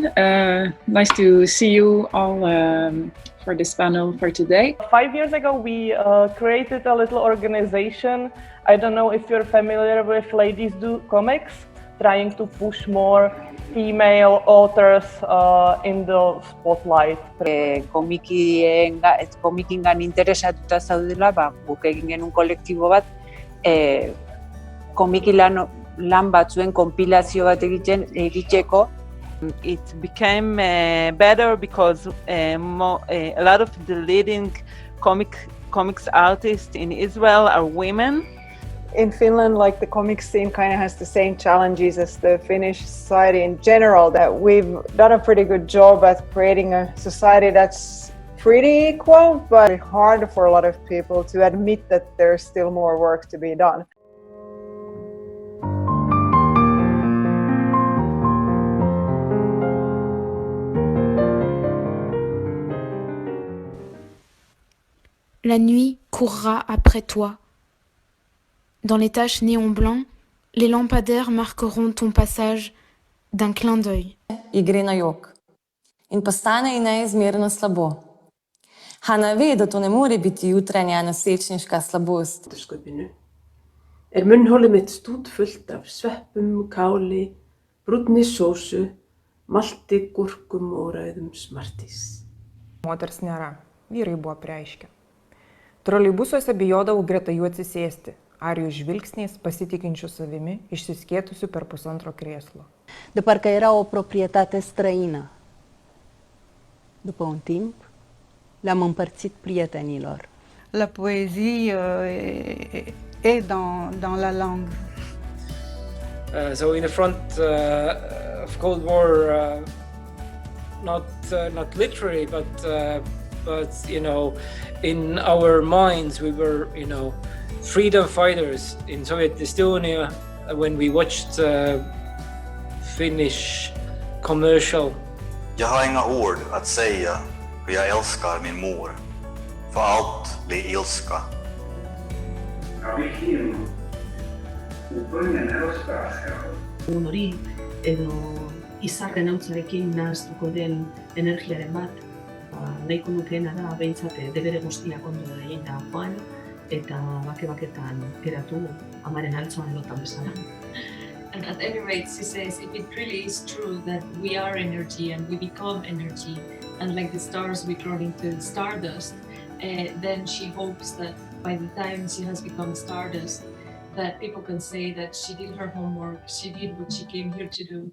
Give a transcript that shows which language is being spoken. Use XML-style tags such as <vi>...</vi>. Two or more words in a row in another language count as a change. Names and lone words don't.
<en>Nice to see you all for this panel for today. 5 years ago, we created a little organization. I don't know if you're familiar with Ladies Do Comics, trying to push more female authors in the spotlight.</en> <eu>Komikingan interesatuta zaudela, guk egin genuen kolektibo bat, komiki lan batzuen konpilazio bat egiteko.</eu> <en>It became better because a lot of the leading comics artists in Israel are women. In Finland, like the comics scene kind of has the same challenges as the Finnish society in general, that we've done a pretty good job at creating a society that's pretty equal, but it's hard for a lot of people to admit that there's still more work to be done.</en> <fr>La nuit courra après toi. Dans les taches néon blanc, les lampadaires marqueront ton passage d'un clin d'œil.</fr> <sl>Gre na jok in postane ji neizmerno slabo. Hanna ve, da to ne more biti jutranja nosečniška slabost.</sl> <is>Munnholið mitt stútfullt af sveppum, káli, brúnni sósu, malti, gúrkum og rauðum smartís.</is> <lt>Moters nėra, vyrai buvo preiškę. Troleibusuose bijodavau greta jų atsisėsti, ar jų žvilgsniais pasitikinčių savimi, išsiskėtusių per pusantro krėslo.</lt> <ro>De parcă era o proprietate străină. După un timp, le-am împărțit prietenilor.</ro> <fr>La poésie est dans la langue.</fr> <en>So in the front of Cold War, not literally, but you know, in our minds we were, you know, freedom fighters in Soviet Estonia. When we watched Finnish commercial.</en> <sv>Jag har inga ord att säga, för jag älskar min mor. För allt blir ilska.</sv> <eu>Hori edo izarren hautzarekin nahaztuko den energiaren bat, nahiko nukeena da behintzat debere guztiak ondo egin da joan, eta bake-baketan geratu amaren altzoan lotan bezala.</eu> <en>And at any rate, she says, if it really is true that we are energy and we become energy, and like the stars we crawl into stardust, then she hopes that by the time she has become stardust, that people can say that she did her homework, she did what she came here to do.</en>